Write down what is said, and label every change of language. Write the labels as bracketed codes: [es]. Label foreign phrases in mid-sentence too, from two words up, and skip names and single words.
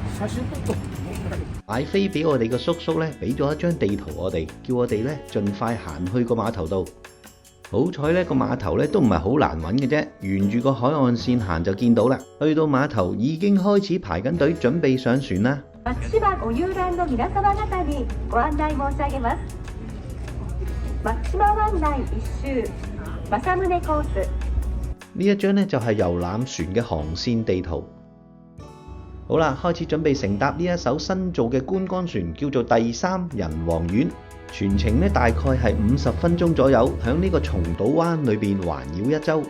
[yue] 買飛俾我哋嘅叔叔呢，俾咗一張地圖我哋，叫我哋呢盡快行去個碼頭度。好彩呢個碼頭呢都唔係好難揾嘅啫，沿住個海岸線行就見到啦。去到碼頭已經開始排緊隊，準備上船啦。 [ja] 松島ご遊覽の皆様方にご案內申し上げます。松島灣內一周政宗コース。 [yue] 呢一張呢就係遊覽船嘅航線地圖。好啦，開始準備乘搭呢一艘新造嘅觀光船，叫做第3人王丸。全程呢大概係50分鐘左右，響呢個松島灣裏邊環繞一周。